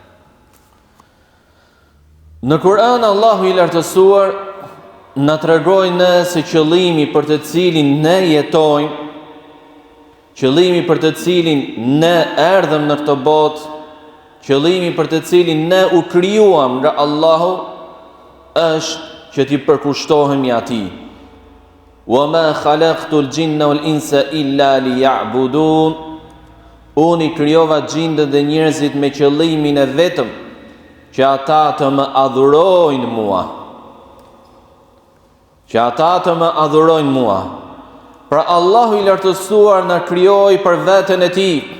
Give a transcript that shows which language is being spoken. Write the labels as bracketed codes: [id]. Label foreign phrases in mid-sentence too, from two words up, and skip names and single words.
[sq] Në Kur'an Allahu i lartësuar na tregoi se qëllimi për të cilin ne jetojmë, qëllimi për të cilin ne erdhëm në këtë botë, qëllimi për të cilin ne u krijuam nga Allahu, është që t'i përkushtohemi atij. [ar] وما خلقت الجن والإنس إلا ليعبدون. [sq] Unë i krijova gjindët dhe njerëzit me qëllimin e vetëm që ata të më adhurojnë mua. Që ata të më adhurojnë mua. Pra Allahu i lartësuar na krijoi për veten e tij.